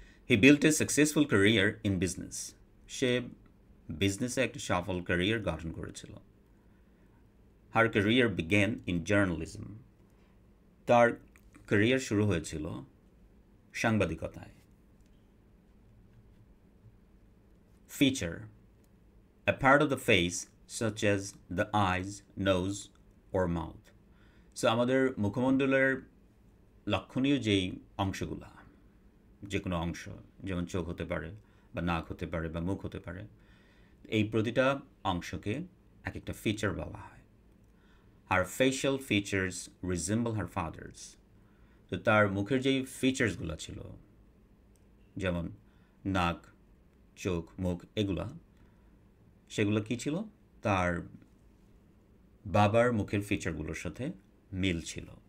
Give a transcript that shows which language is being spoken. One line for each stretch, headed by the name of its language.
English: he built a successful career in business,
Bangla: সে বিজনেসে একটা সফল ক্যারিয়ার গঠন করেছিল।
English: her career began in journalism,
Bangla: তার ক্যারিয়ার শুরু হয়েছিল সাংবাদিকতায়।
English: Feature, a part of the face such as the eyes, nose or mouth.
Bangla: So আমাদের মুখমণ্ডলের লক্ষণীয় যেই অংশগুলা, যে কোনো অংশ, যেমন চোখ হতে পারে বা নাক হতে পারে বা মুখ হতে পারে, এই প্রতিটা অংশকে এক একটা ফিচার বলা হয়।
English: her facial features resemble her father's,
Bangla: তো তার মুখের যেই ফিচার্সগুলো ছিল যেমন নাক, চোখ, মুখ, এগুলা সেগুলো কী ছিল তার বাবার মুখের ফিচারগুলোর সাথে মিল ছিল।